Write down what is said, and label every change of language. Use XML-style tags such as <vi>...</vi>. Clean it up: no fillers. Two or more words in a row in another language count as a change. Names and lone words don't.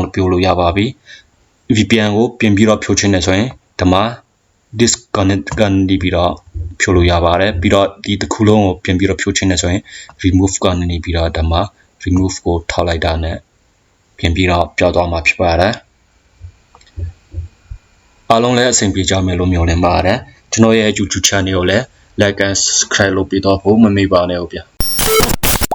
<my>ပြုလို့ရပါပြီ VPN ကိုပြင်ပြီးတော့ဖြိုးချင်တယ်ဆိုရင်ဒီမှာ disconnect ကနေပြီးတော့ဖြိုးလို့ရပါတယ်ပြီးတော့ဒီတစ်ခုလုံးကိုပြင်ပြီးတော့ဖြိုးချင်တယ်ဆိုရင် remove ကနေပြီးတော့ဒီမှာ remove ကိုထောက်လိုက်တာနဲ့ပြင်ပြီးတော့ပြောင်းသွားမှာဖြစ်ပါတယ်အားလုံးလည်းအဆင်ပြေကြမယ်လို့မျှော်လင့်ပါတယ်ကျွန်တော်ရဲ့ YouTube channel ကိုလည်း</my> <en>like and subscribe</en> <my>လုပ်ပြီးတော့ဖို့မမေ့ပါနဲ့ဟုတ်ဗျာ</my>